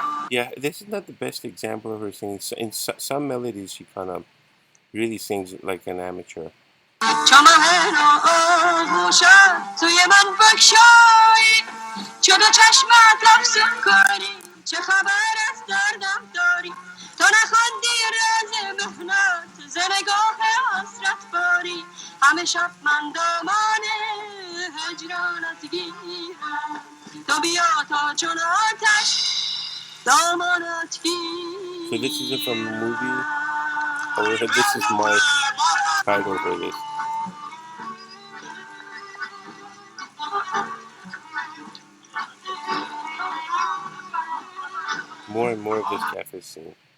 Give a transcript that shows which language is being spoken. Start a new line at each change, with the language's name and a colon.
English: Yeah, this is not the best example of her singing. In some melodies, she kind of really sings like an amateur.
Persian: چمن آغوشم توی من بگشایی چو دو چشمت افسون کنی چه خبر از دردم داری تو نخوندی راز مهنت ز نگاه حسرت باری همه شب من دامان هجرانت گیرم تو بیا تا چون آتش دامانت گیرم.
English: So this isn't from the movie. However, this is my title for this. More and more of this cafe scene.